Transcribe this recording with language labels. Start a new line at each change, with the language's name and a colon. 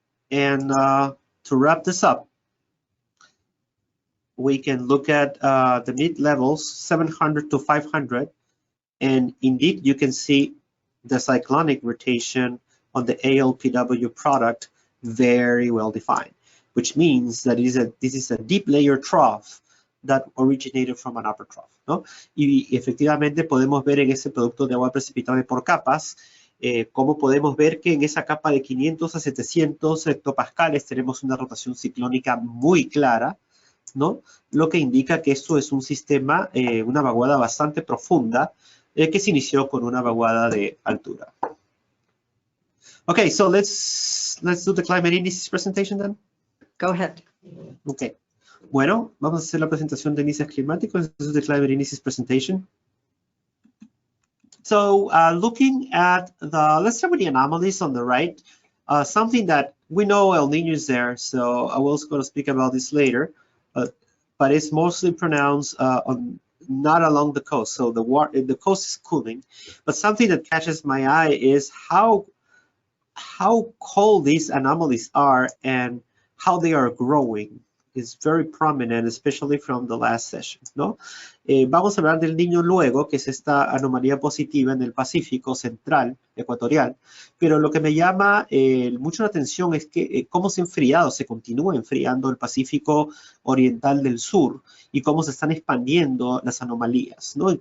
English: And to wrap this up, we can look at the mid levels, 700 to 500, and indeed you can see the cyclonic rotation on the ALPW product very well defined, which means that this is a deep layer trough that originated from an upper trough, ¿no?
Spanish: Y efectivamente podemos ver en ese producto de agua precipitable por capas, cómo podemos ver que en esa capa de 500 a 700 hectopascales tenemos una rotación ciclónica muy clara, ¿no? Lo que indica que esto es un sistema, una vaguada bastante profunda, que se inició con una vaguada de altura.
English: Okay, so let's do the climate indices presentation then. Go ahead. Okay.
Spanish: Bueno, vamos a hacer la presentación de índices climáticos.
English: This is the climate indices presentation. So looking at let's start with the anomalies on the right. Something that we know El Niño is there, so I was going to speak about this later, but it's mostly pronounced not along the coast. So the coast is cooling, but something that catches my eye is how cold these anomalies are and how they are growing is very prominent, especially from the last session, ¿no?
Spanish: Vamos a hablar del Niño luego, que es esta anomalía positiva en el Pacífico central, ecuatorial, pero lo que me llama mucho la atención es que cómo se continúa enfriando el Pacífico oriental del sur y cómo se están expandiendo las anomalías, ¿no?